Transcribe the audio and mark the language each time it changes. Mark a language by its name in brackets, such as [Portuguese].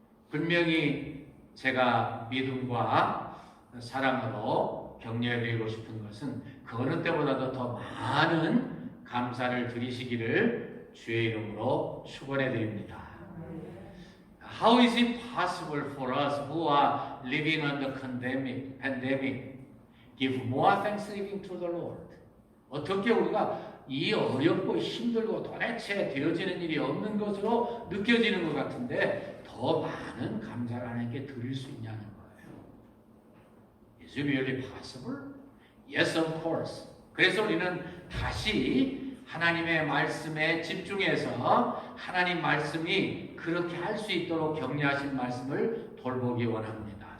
[Korean] 분명히 제가 믿음과 사랑으로 격려해 드리고 싶은 것은 그 어느 때보다도 더 많은 감사를 드리시기를 주의 이름으로 축원해 드립니다. [English] How is it possible for us who are living under pandemic give more thanksgiving to the Lord? [Korean] 어떻게 우리가 이 어렵고 힘들고 도대체 되어지는 일이 없는 것으로 느껴지는 것 같은데 더 많은 감사를 하나님께 드릴 수 있냐는 거예요. [English] Is it really possible? Yes, of course. [Korean] 그래서 우리는 다시 하나님의 말씀에 집중해서 하나님 말씀이 그렇게 할 수 있도록 격려하신 말씀을 돌보기 원합니다.